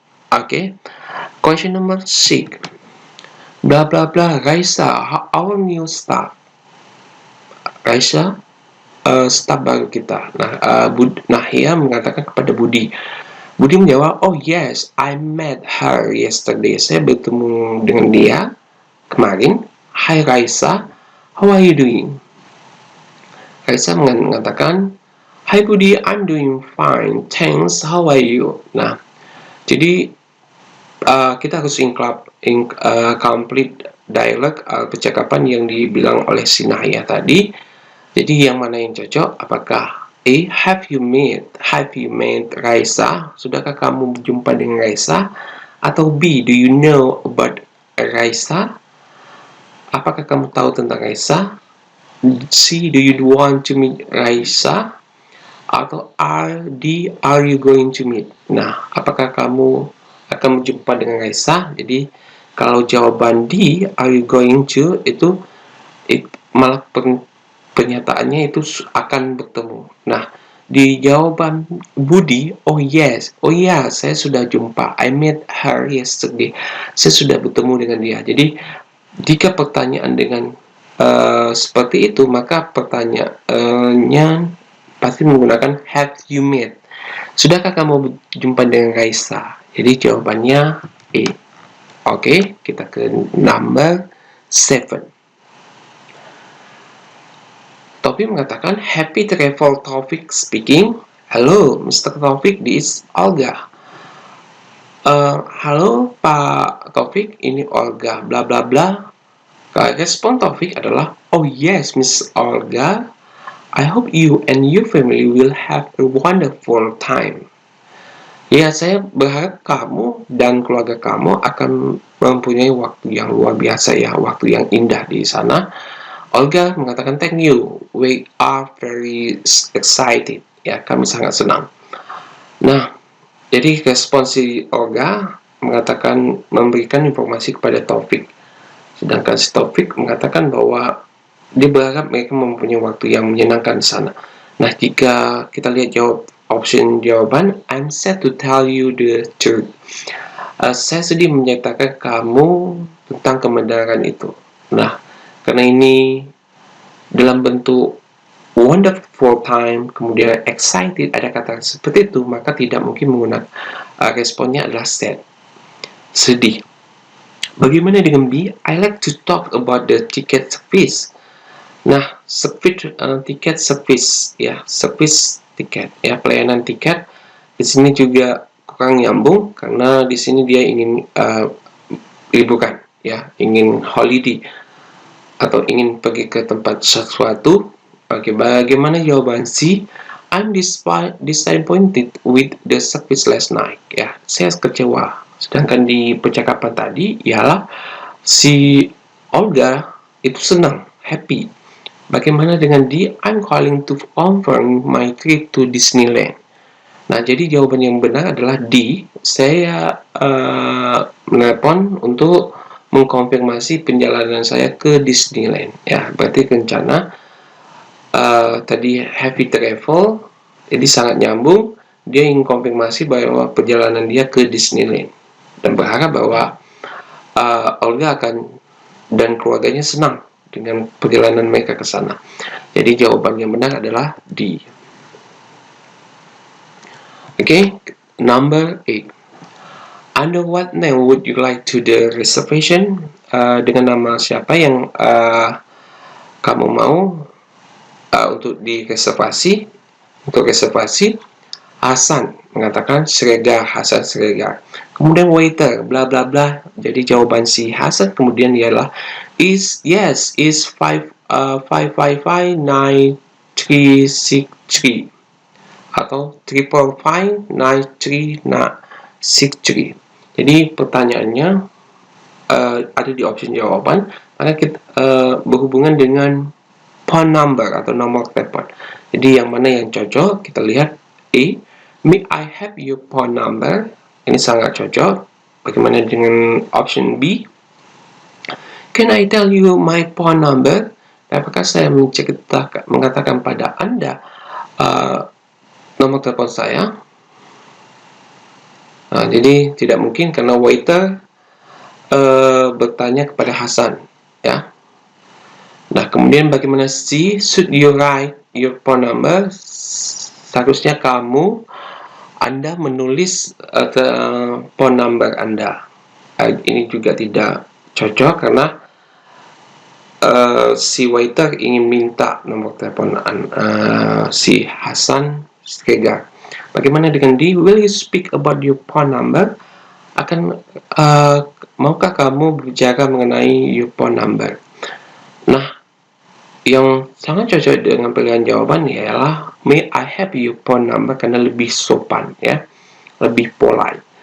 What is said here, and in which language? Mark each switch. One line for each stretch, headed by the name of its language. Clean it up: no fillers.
English: Oke. Question number 6. Bla bla bla, Raisa, our new staff.
Indonesian: Raisa, staff baru kita. Nah, Nahia mengatakan kepada Budi. Budi menjawab,
English: oh yes, I met her yesterday.
Indonesian: Saya bertemu dengan dia kemarin.
English: Hi Raisa, how are you doing?
Indonesian: Raisa mengatakan,
English: hi Budi, I'm doing fine, thanks, how are you?
Indonesian: Nah, jadi kita harus complete dialog, percakapan yang dibilang oleh si Nahia tadi. Jadi yang mana yang cocok? Apakah A,
English: have you met Raisa?
Indonesian: Sudahkah kamu berjumpa dengan Raisa?
English: Atau B, do you know about Raisa?
Indonesian: Apakah kamu tahu tentang Raisa?
English: C, do you want to meet Raisa?
Indonesian: Atau
English: D, are you going to meet?
Indonesian: Nah, apakah kamu akan berjumpa dengan Raisa? Jadi kalau jawaban D,
English: are you going to,
Indonesian: itu malah pernyataannya itu akan bertemu. Nah, di jawaban Budi,
English: oh yes,
Indonesian: oh ya, saya sudah jumpa,
English: I met her yesterday,
Indonesian: saya sudah bertemu dengan dia. Jadi jika pertanyaan dengan seperti itu, maka pertanyaannya pasti menggunakan
English: have you met,
Indonesian: sudahkah kamu berjumpa dengan Raisa? Jadi jawabannya E. Oke, kita ke
English: number 7.
Indonesian: Taufik mengatakan,
English: happy travel, Taufik speaking. Hello, Mr. Taufik, this is Olga.
Indonesian: Halo Pak Taufik, ini Olga, bla bla bla. Respon Taufik adalah,
English: oh yes, Miss Olga, I hope you and your family will have a wonderful time.
Indonesian: Ya, saya berharap kamu dan keluarga kamu akan mempunyai waktu yang luar biasa, ya, waktu yang indah di sana. Olga mengatakan,
English: thank you, we are very excited.
Indonesian: Ya, kami sangat senang. Nah, jadi respon si Olga mengatakan, memberikan informasi kepada Taufik. Sedangkan si Taufik mengatakan bahwa dia berharap mereka mempunyai waktu yang menyenangkan di sana. Nah, jika kita lihat option jawaban,
English: I'm sad to tell you the truth.
Indonesian: Saya sedih menyatakan kamu tentang kebenaran itu. Nah, karena ini dalam bentuk
English: wonderful time,
Indonesian: kemudian excited, ada kata seperti itu, maka tidak mungkin menggunakan responnya adalah sad, sedih. Bagaimana dengan B?
English: I like to talk about the ticket service.
Indonesian: Nah, tiket service, ya, service tiket, ya, pelayanan tiket. Di sini juga kurang nyambung karena di sini dia ingin liburan, ya, ingin holiday atau ingin pergi ke tempat sesuatu, Oke, bagaimana jawaban C?
English: I'm disappointed with the service last night.
Indonesian: Ya, saya kecewa. Sedangkan di percakapan tadi ialah si Olga itu senang, happy. Bagaimana dengan D?
English: I'm calling to confirm my trip to Disneyland.
Indonesian: Nah, jadi jawaban yang benar adalah D. Saya menelepon untuk mengkonfirmasi perjalanan saya ke Disneyland. Ya, berarti rencana tadi
English: happy travel,
Indonesian: jadi sangat nyambung. Dia ingin konfirmasi bahwa perjalanan dia ke Disneyland dan berharap bahwa Olga dan keluarganya senang dengan perjalanan mereka ke sana. Jadi jawaban yang benar adalah D.
English: Okay, number 8. Under what name would you like to the reservation?
Indonesian: Dengan nama siapa yang kamu mau untuk direservasi? Untuk reservasi, Hasan mengatakan Hasan Siregar. Kemudian waiter bla bla bla. Jadi jawaban si Hasan kemudian ialah is 5559363 atau 5559363. Jadi pertanyaannya ada di opsi jawaban, maka kita berhubungan dengan
English: phone number
Indonesian: atau nomor telepon. Jadi yang mana yang cocok? Kita lihat A.
English: May I have your phone number?
Indonesian: Ini sangat cocok. Bagaimana dengan option B?
English: Can I tell you my phone number?
Indonesian: Apakah saya mengatakan pada Anda nomor telepon saya? Nah, jadi tidak mungkin karena waiter bertanya kepada Hasan, ya. Nah, kemudian bagaimana C?
English: Should you write your phone number?
Indonesian: Seharusnya Anda menulis
English: phone number
Indonesian: Anda. Ini juga tidak cocok karena si waiter ingin minta nomor telepon si Hasan Siregar. Bagaimana dengan D?
English: Will you speak about your phone number?
Indonesian: Maukah kamu berbicara mengenai
English: your phone number?
Indonesian: Nah, yang sangat cocok dengan pilihan jawaban ialah
English: may I have your phone number
Indonesian: karena lebih sopan, ya, lebih polite.